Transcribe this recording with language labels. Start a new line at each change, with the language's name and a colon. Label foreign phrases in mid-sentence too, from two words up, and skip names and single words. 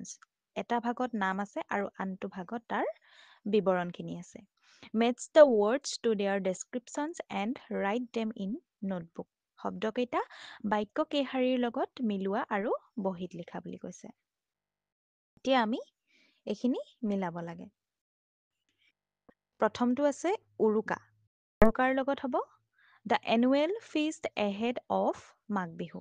Assamese: এটা ভাগত নাম আছে আৰু আনটো ভাগত তাৰ বিৱৰণখিনি আছে।
English: Match the words to their descriptions and write them in notebook.
Assamese: শব্দকেইটা বাক্য কেইশাৰীৰ লগত মিলোৱা আৰু বহীত লিখা বুলি কৈছে। এতিয়া আমি এইখিনি মিলাব লাগে। প্ৰথমটো আছে উৰুকা। উৰুকাৰ লগত হ'ব
English: the annual feast ahead of Magh Bihu.